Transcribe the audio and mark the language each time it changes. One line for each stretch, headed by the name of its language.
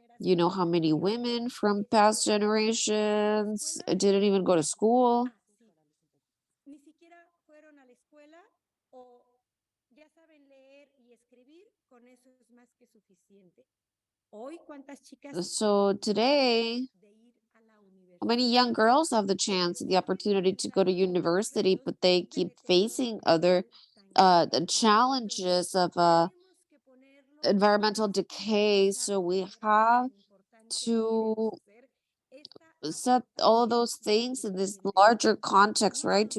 English: You know how many women from past generations didn't even go to school.
Spanish: Ni siquiera fueron a la escuela o ya saben leer y escribir, con eso es más que suficiente. Hoy, ¿cuántas chicas
English: So today, how many young girls have the chance, the opportunity to go to university, but they keep facing other the challenges of environmental decay. So we have to set all of those things in this larger context, right?